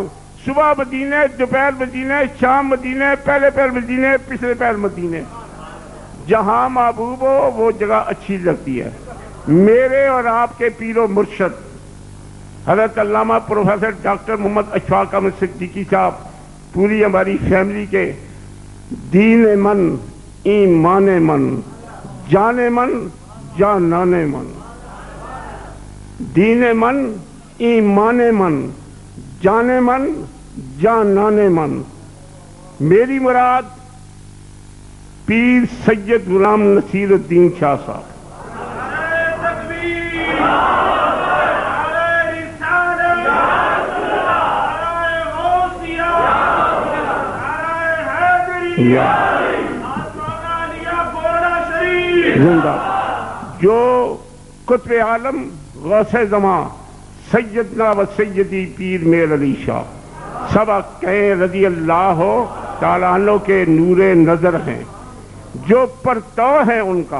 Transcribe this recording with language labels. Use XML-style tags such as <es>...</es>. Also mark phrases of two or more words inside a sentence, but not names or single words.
<ur>صبح مدینے، دوپہر مدینے، شام مدینے، پہلے پہر مدینے، پچھلے پہر مدینے۔ جہاں محبوب ہو وہ جگہ اچھی لگتی ہے۔ میرے اور آپ کے پیر و مرشد حضرت علامہ پروفیسر ڈاکٹر محمد اشفاق احمد صدیقی صاحب، پوری ہماری فیملی کے</ur> <fa>دین من، ایمان من، جان من، جانان من، دین من، ایمان من، جان من، جانان من۔</fa> <ur>میری مراد پیر سید غلام نصیر الدین شاہ صاحب۔ زندہ جو قطب عالم غوث زمان</ur> <ar>سیدنا و سیدی</ar> <ur>پیر میر علی شاہ سبق کہیں</ur> <ar>رضی اللہ تعالیٰ عنہ</ar> <ur>کے نور نظر ہیں، جو پرتو ہے ان کا۔</ur>